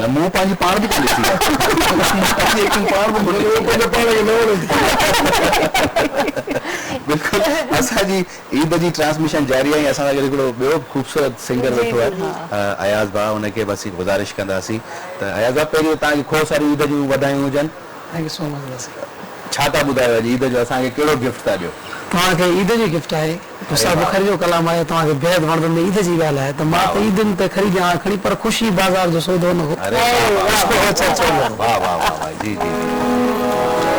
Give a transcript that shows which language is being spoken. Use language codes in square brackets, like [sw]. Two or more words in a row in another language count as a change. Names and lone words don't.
[sd] मूं पंहिंजी पाण बि बिल्कुलु असांजी ईद जी ट्रांसमिशन जारी आहे असां सां हिकिड़ो ॿियो ख़ूबसूरत सिंगर वेठो आहे अयाज़ भाउ हुनखे बसि गुज़ारिश कंदासीं त अयाज़ भाउ पहिरियों तव्हांखे खोड़ सारी ईद जूं वाधायूं हुजनि [en] Thank you so much [sd] छा था ॿुधायो अॼु ईद जो असांखे कहिड़ो गिफ्ट था ॾियो तव्हांखे ईद जो गिफ्ट आहे गुस्सा बुखारी जो कलाम आहे तव्हांखे बेहद वणंदो में ईद जी ॻाल्हि आहे त मां त ईदुनि ते ख़रीद आहियां खणी पर ख़ुशी बाज़ार जो सौदो न हो वाह वाह वाह जी जी